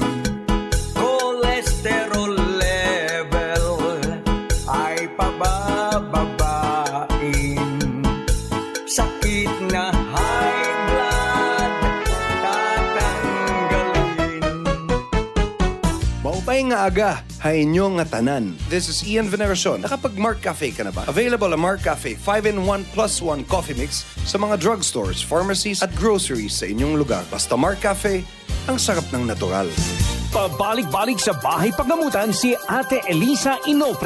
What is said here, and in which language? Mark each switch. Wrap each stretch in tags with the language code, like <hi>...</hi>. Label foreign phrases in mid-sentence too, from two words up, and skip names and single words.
<tl>Cholesterol level ay pabababain. Sakit na high blood tatanggalin.</tl> <war>Maupay nga aga, hay nyo nga tanan.</war> <en>This is Ian Veneracion.</en> <tl>Nakapag Mark Cafe ka na ba? Available ang Mark Cafe 5-in-1 plus 1 coffee mix sa mga drugstores, pharmacies at groceries sa inyong lugar. Basta Mark Cafe, ang sarap ng natural. Pabalik-balik sa bahay paggamutan si Ate Elisa Inopre.</tl>